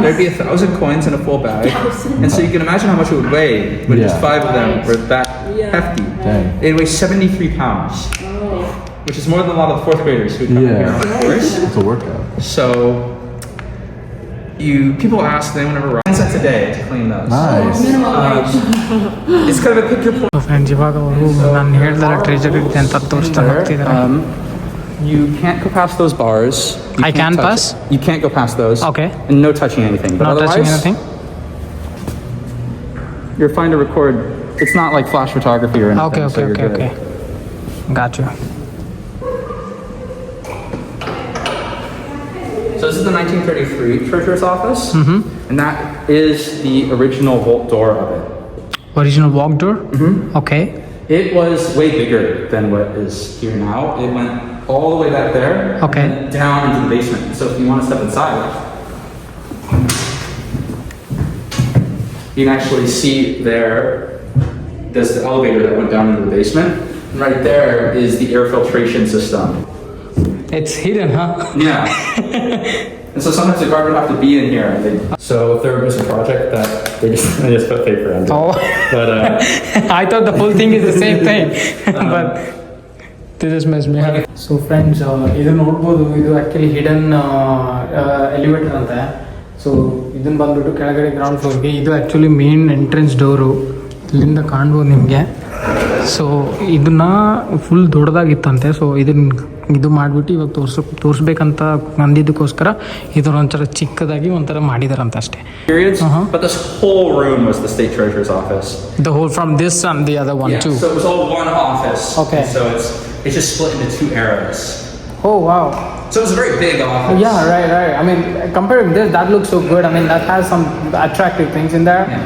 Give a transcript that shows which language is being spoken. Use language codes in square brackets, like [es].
[en] There'd be 1,000 coins in a full bag, and so you can imagine how much it would weigh when just 5 of them were that hefty. Dang. It weighs 73 pounds, which is more than a lot of the 4th graders who come here on the course. It's a workout. So people ask them whenever $10 a day to clean those. Nice. It's kind of a pick your point. [kn] Friends ಇವಾಗ ಅವರು ನಾನು ಹೇಳ್ದಲ್ಲ treasure ಇದೆ ಅಂತ ತೋರಿಸ್ತಾ ಹೋಗ್ತಿದ್ದಾರೆ. [en] You can't go past those bars. I can pass? You can't go past those. Okay. And no touching anything. But Not touching anything? You're fine to record. It's not like flash photography or anything. Okay. So you're good. Gotcha. So this is the 1933 treasurer's office. Mm-hmm. And that is the original vault door of it. Original walk door? Mm-hmm. Okay. It was way bigger than what is here now. It went all the way back there. Okay. And then down into the basement. So if you want to step inside, you can actually see there's the elevator that went down into the basement. And right there is the air filtration system. It's hidden, huh? Yeah. And so sometimes the guard would have to be in here. So if there was a project that they just put paper under. Oh. But I thought the whole thing is the same thing. But they just messed me up. So friends, [kn] ಇದು ನೋಡ್ಬೋದು. ಇದು actually hidden elevator ಅಂತ. So ಇದನ್ನು ಬಂದ್ಬಿಟ್ಟು ಕೆಳಗಡೆ ground ಫ್ಲೋರ್ಗೆ. ಇದು actually main entrance door. ಇಲ್ಲಿಂದ ಕಾಣ್ಬೋದು ನಿಮಗೆ. ಸೊ ಇದನ್ನು ಫುಲ್ ದೊಡ್ಡದಾಗಿತ್ತಂತೆ. ಸೊ ಇದು ಮಾಡಿಬಿಟ್ಟು ಇವಾಗ ತೋರಿಸ್ಬೇಕಂತ ಅಂದಿದ್ದಕ್ಕೋಸ್ಕರ ಇದರ ಒಂಥರ ಚಿಕ್ಕದಾಗಿ ಒಂಥರ ಮಾಡಿದಾರಂತ ಅಷ್ಟೇ. [en] But this whole room was the state treasurer's office. The whole from this and the other one too. So it was all one office. Okay. So it's just split into 2 eras. Oh wow. So it was a very big office. Yeah, right. I mean, compared to this, that looks so good. I mean, that has some attractive things in there.